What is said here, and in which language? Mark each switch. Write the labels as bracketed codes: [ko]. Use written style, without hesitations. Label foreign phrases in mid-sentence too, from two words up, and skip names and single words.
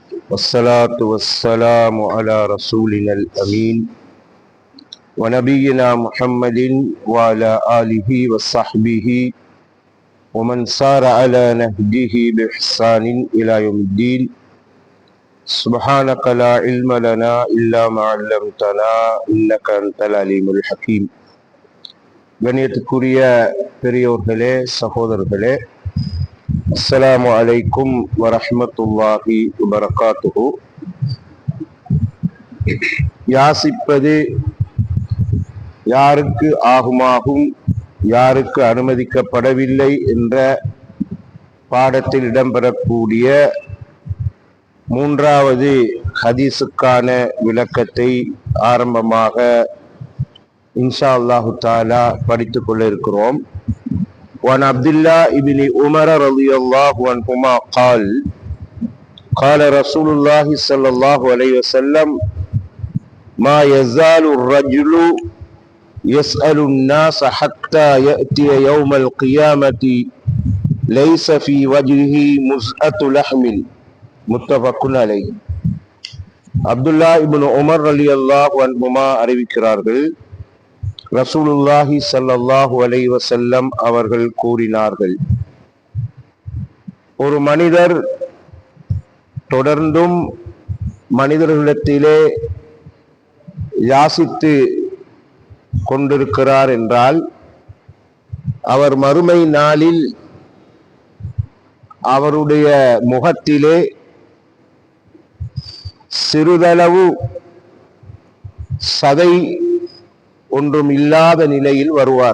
[ar] والصلاة والسلام على رسولنا الأمين ونبينا محمد وعلى آله وصحبه ومن سار على نهجه بإحسان إلى يوم الدين. سبحانك لا علم لنا إلا ما علمتنا إنك أنت العليم الحكيم. [ta] கண்ணியத்துக்குரிய பெரியோர்களே, சகோதரர்களே, [ar] السلام عليكم ورحمة الله وبركاته. [ta] யாசிப்பது யாருக்கு ஆகுமாகும், யாருக்கு அனுமதிக்கப்படவில்லை என்ற பாடத்தில் இடம்பெறக்கூடிய மூன்றாவது ஹதீஸுக்கான விளக்கத்தை ஆரம்பமாக [ar] إن شاء الله تعالى [ta] படித்துக் கொள்ள இருக்கிறோம். [ar] وعن عبد الله بن عمر رضي الله عنهما قال قال رسول الله صلى الله عليه وسلم ما يزال الرجل يسأل الناس حتى يأتي يوم القيامة ليس في وجهه مزأة لحم. متفق عليه. [ta] அப்துல்லா இப்னு உமர் [ar] رضي الله عنهما [ta] அறிவிக்கிறார்கள், [ar] رسول الله صلى الله عليه وسلم [ta] அவர்கள் கூறினார்கள், ஒரு மனிதர் தொடர்ந்தும் மனிதர்களிடத்திலே யாசித்து கொண்டிருக்கிறார் என்றால் அவர் மறுமை நாளில் அவருடைய முகத்திலே சிறிதளவு சதை ஒன்றும் இல்லாத நிலையில் வருவார்.